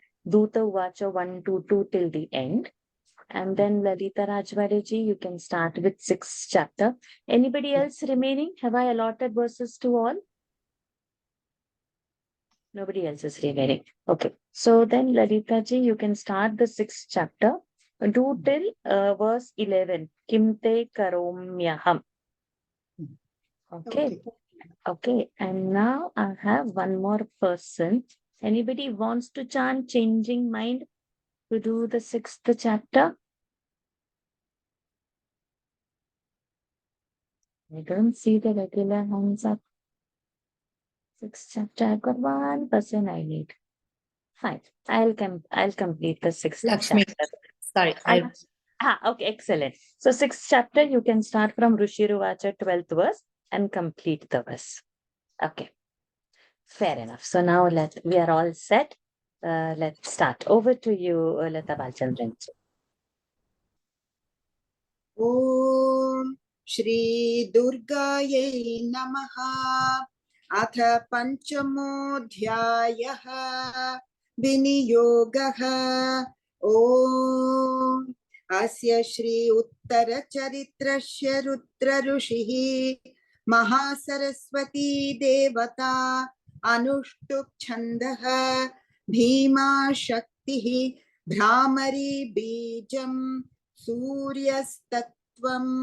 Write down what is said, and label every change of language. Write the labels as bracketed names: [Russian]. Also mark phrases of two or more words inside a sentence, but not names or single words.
[English] Duta Uvacha 1 to 2 till the end. And then Lalita Rajvadeji, you can start with 6th chapter. Anybody else remaining? Have I allotted verses to all? Nobody else is remaining. Okay. So then Lalita ji, you can start the 6th chapter. Do till verse 11. [Sanskrit] किं ते करोम्यहम्. [English] Okay. Okay. And now I have one more person. Anybody wants to chant changing mind to do the 6th chapter? I don't see the regular hands up. 6th chapter. I've got one person I need. Fine. I'll complete the 6th Lakshmi. chapter. Sorry. Okay, excellent. So 6th chapter, you can start from Rushiruvacha 12th verse and complete the verse. Okay. Fair enough. So now we are all set. Let's start. Over to you, Lata Balchandran. [Sanskrit] ॐ श्री दुर्गायै नमः. अथ पञ्चमोऽध्यायः विनियोगः. ॐ अस्य श्री उत्तर चरित्रस्य रुद्र ऋषिः महासरस्वती देवता अनुष्टुप् छन्दः भीमा शक्तिः भ्रामरी बीजम् सूर्यस्तत्त्वं